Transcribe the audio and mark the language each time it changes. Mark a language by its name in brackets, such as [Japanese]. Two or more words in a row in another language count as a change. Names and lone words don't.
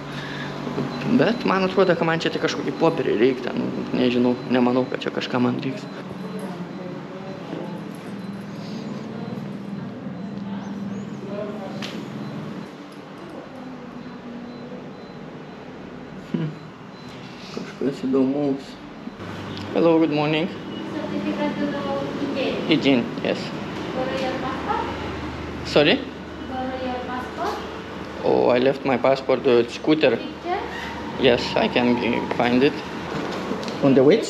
[Lithuanian] Bet man atrodo, kad man čia tik kažkokį popierį reikia, nežinau, nemanau, kad čia kažką man reiks. Kažkas įdomaus. [English] Hello, good morning. Certificate to Hygiene, yes. borrow your passport? Sorry? Borrow your passport? Oh, I left my passport at scooter. Picture? Yes, I can find it. On the weights?